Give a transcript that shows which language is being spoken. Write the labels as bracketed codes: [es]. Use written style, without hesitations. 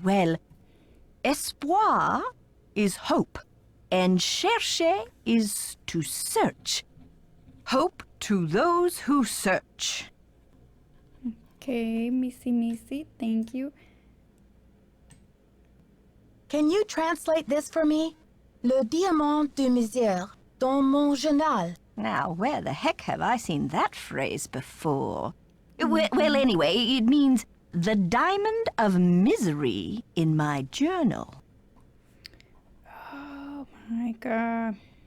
[en] Well, espoir is hope, and chercher is to search. Hope to those who search. Okay, Missy, thank you. Can you translate this for me? [fr] Le diamant de misère dans mon journal. [en] Now, where the heck have I seen that phrase before? Well, anyway, it means the diamond of misery in my journal. Oh my god.